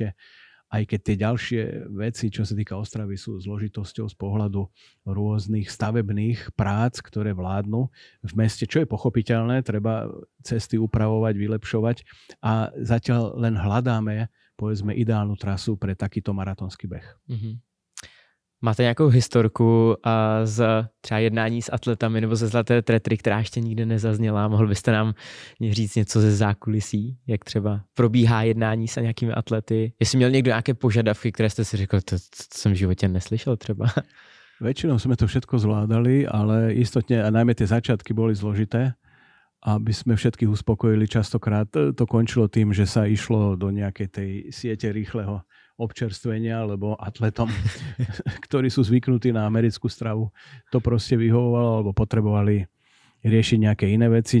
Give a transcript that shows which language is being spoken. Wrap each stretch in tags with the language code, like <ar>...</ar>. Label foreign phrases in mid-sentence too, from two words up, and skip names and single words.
<sk>Aj keď tie ďalšie veci, čo sa týka Ostravy, sú zložitosťou z pohľadu rôznych stavebných prác, ktoré vládnu v meste, čo je pochopiteľné, treba cesty upravovať, vylepšovať a zatiaľ len hľadáme, povedzme, ideálnu trasu pre takýto maratónsky beh.</sk> <cs>Máte nějakou historku z třeba jednání s atletami nebo ze Zlaté tretry, která ještě nikdy nezazněla? Mohl byste nám říct něco ze zákulisí, jak třeba probíhá jednání s nějakými atlety? Jestli měl někdo nějaké požadavky, které jste si řekl, to jsem v životě neslyšel třeba?</cs> <sk>Väčšinou sme to všetko zvládali, ale istotne, a najmä tie začiatky boli zložité. Aby sme všetkých uspokojili, častokrát to končilo tým, že sa išlo do nejakej tej siete rýchleho občerstvenia, lebo atletom, ktorí sú zvyknutí na americkú stravu, to proste vyhovovalo, alebo potrebovali riešiť nejaké iné veci.</sk>